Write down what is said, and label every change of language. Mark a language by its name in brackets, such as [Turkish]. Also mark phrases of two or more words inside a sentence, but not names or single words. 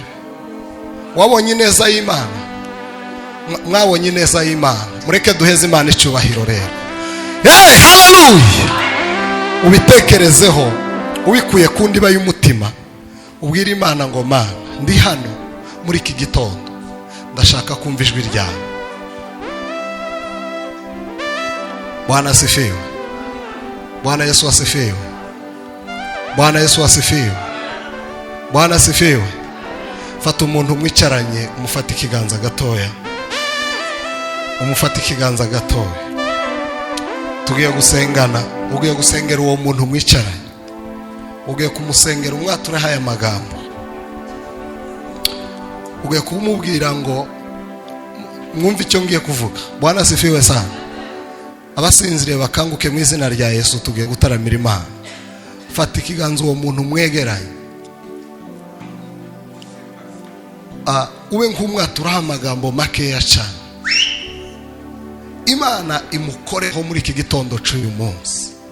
[Kinyarwanda] Wabonye ineza y'Imana? Mwabonye ineza y'Imana? Mureke duheze Imana icyubahiro rero. Hallelujah. Ubitekerezeho ubikuye ku ndiba y'umutima ubwira Imana ngo Mana ndi hano muri iki gitondo ndashaka kumva ijwi ryawe. [Swahili] Bwana asifiwe. Bwana Yesu asifiwe. Bwana Yesu asifiwe. Bwana asifiwe. [Kinyarwanda] Fata umuntu mwicaranye umufata ikiganza gatoya. Umufata ikiganza gatoya. Tugiye gusengana. Ugiye gusengera uwo muntu mwicaranye. Ugiye kumusengera umwatura haya magambo. Ugiye kumubwira ngo mwumve icyo ngiye kuvuga. [Swahili] Bwana asifiwe sana. [Kinyarwanda] Abasinzire bakanguke mu izina rya Yesu. Tugiye gutaramira Imana. Fata ikiganza uwo muntu mwegeranye. Ube nk'umwatura amagambo makeya cyane. Imana imukoreho muri iki gitondo cy'uyu munsi.